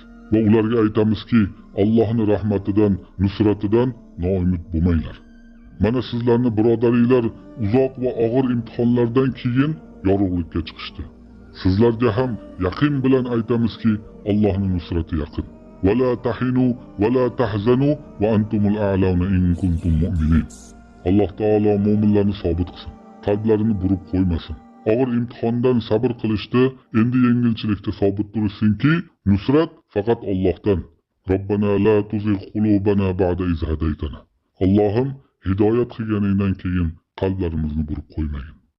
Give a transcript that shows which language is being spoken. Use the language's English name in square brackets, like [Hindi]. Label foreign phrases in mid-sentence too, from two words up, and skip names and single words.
[Uzbek] Va ularga aytamizki, Allohning rahmatidan, nusratidan noumid bo'lmanglar. Mana sizlarning birodaringlar uzoq va og'ir imtihonlardan keyin yorug'likka chiqishdi. Sizlarga ham yaqin bilan aytamizki, Allohning nusrati yaqin. [Arabic] ولا تهنوا ولا تحزنوا وأنتم الأعلون إن كنتم مؤمنين. [Uzbek] Alloh taolo mu'minlarni sobit qilsin. Qalblarini burib qo'ymasin. Og'ir imtihondan sabr qilishdi, endi yengilchilikda sobit turishsinki, nusrat faqat Allohdan. [Arabic] ربنا لا تزغ قلوبنا بعد إذ هديتنا. [Uzbek] Allohim hidoyat qilganingdan keyin qalblarimizni burib qo'ymagin.